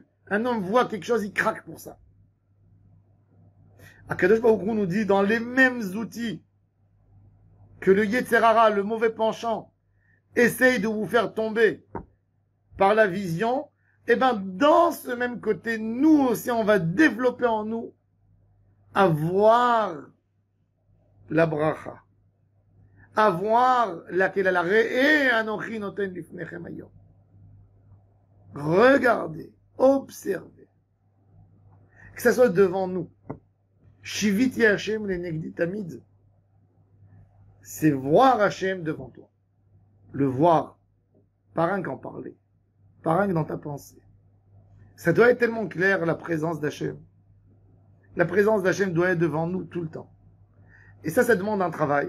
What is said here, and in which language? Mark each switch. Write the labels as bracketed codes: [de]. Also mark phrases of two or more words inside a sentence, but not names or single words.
[fr] Un homme voit quelque chose, il craque pour ça. [he] הקדוש ברוך הוא [fr] nous dit dans les mêmes outils que le [he] יצר הרע, [fr] le mauvais penchant, essaye de vous faire tomber par la vision, et ben dans ce même côté, nous aussi, on va développer en nous à voir la bracha, à voir laquelle la [he] ראה אנכי נותן לפניכם היום. [fr] Regardez, observez, que ça soit devant nous. [he] שויתי השם לנגדי תמיד, [fr] c'est voir Hashem devant toi. Le voir, pas rien qu'en parler, pas rien que dans ta pensée. Ça doit être tellement clair, la présence d'Hachem. La présence d'Hachem doit être devant nous tout le temps. Et ça demande un travail.